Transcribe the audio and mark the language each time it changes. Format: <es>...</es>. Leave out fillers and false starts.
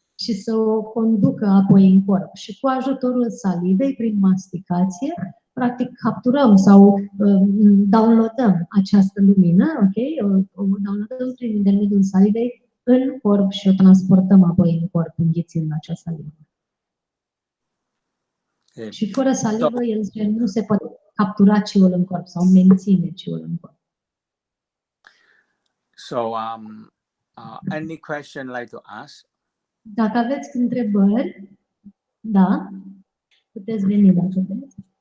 <ro>Și să o conducă apoi în corp. Și cu ajutorul salivei, prin masticație, practic capturăm sau downloadăm această lumină, ok? O downloadăm prin intermediul salivei în corp și o transportăm apoi în corp, înghițind acea salivă.</ro> <en>Okay.</en> <ro>Și fără salivă, el nu se poate captura ciul în corp sau menține ciul în corp.</ro> <en>So, any question like to ask?</en> <ro>Dacă aveți întrebări, da, puteți veni dacă vreți.</ro>